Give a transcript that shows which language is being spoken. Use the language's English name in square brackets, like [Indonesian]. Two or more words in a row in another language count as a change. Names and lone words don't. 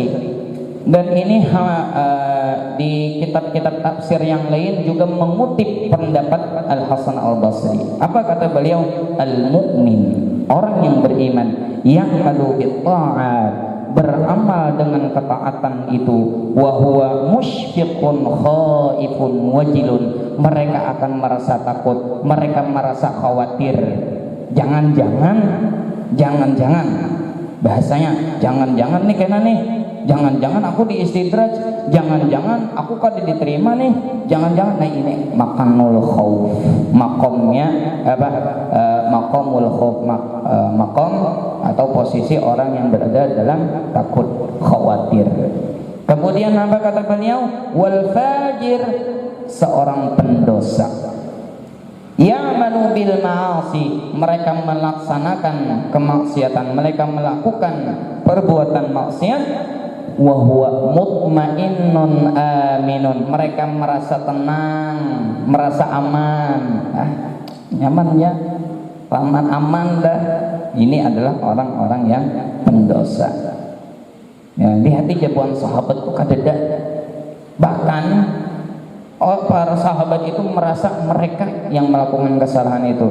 [Indonesian] Dan ini di kitab-kitab tafsir yang lain juga mengutip pendapat Al-Hasan Al-Basri. Apa kata beliau? Al-mu'min, orang yang beriman, [Arabic] ya'malu bit-ta'at, [Indonesian] beramal dengan ketaatan itu, [Arabic] wa huwa musyfiqun khaifun wajilun, [Indonesian] mereka akan merasa takut, mereka merasa khawatir. Jangan-jangan bahasanya jangan-jangan nih kena nih, jangan-jangan aku diistidraj, jangan-jangan aku kada diterima nih, jangan-jangan. Nah ini [Arabic] makanul khauf, [Indonesian] makomnya apa, [Arabic] makomul khauf, [Indonesian] makom atau posisi orang yang berada dalam takut, khawatir. Kemudian apa kata beliau? [Arabic] Wal fajir, [Indonesian] seorang pendosa. [Arabic] Ya'malu bil ma'asi, [Indonesian] mereka melaksanakan kemaksiatan, mereka melakukan perbuatan maksiat. [Arabic] Wa huwa mutmainnun aminun, [Indonesian] mereka merasa tenang, merasa aman. Nyaman ya, aman dah. Ini adalah orang-orang yang pendosa. Ya, lihat di jawaban sahabatku kadeda. Bahkan para sahabat itu merasa mereka yang melakukan kesalahan itu.